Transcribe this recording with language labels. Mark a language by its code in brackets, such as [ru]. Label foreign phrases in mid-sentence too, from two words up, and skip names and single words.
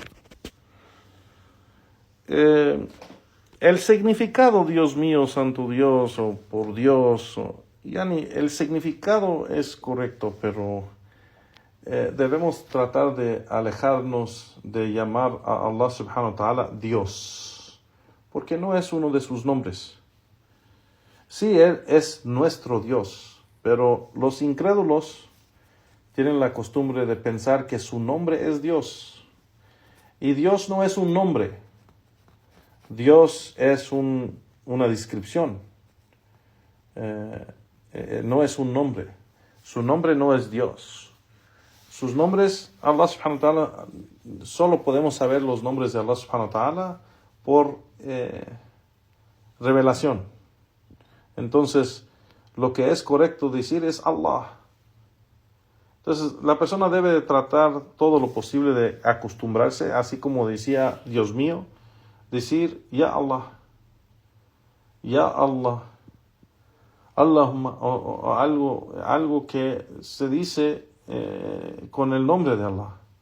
[es] El significado Dios mío, Santo Dios, o por Dios, el significado es correcto, pero debemos tratar de alejarnos de llamar a [ar] الله سبحانه وتعالى [es] Dios, porque no es uno de sus nombres. Sí, Él es nuestro Dios, pero los incrédulos tienen la costumbre de pensar que su nombre es Dios. Y Dios no es un nombre. Dios es una descripción. No es un nombre. Su nombre no es Dios. Sus nombres, [ar] الله سبحانه وتعالى, [es] solo podemos saber los nombres de [ar] الله سبحانه وتعالى [es] por revelación. Entonces, lo que es correcto decir es Allah. Entonces, la persona debe de tratar todo lo posible de acostumbrarse, así como decía Dios mío, decir [ar] يا الله، يا الله، اللهم, [es] o algo que se dice con el nombre de Allah.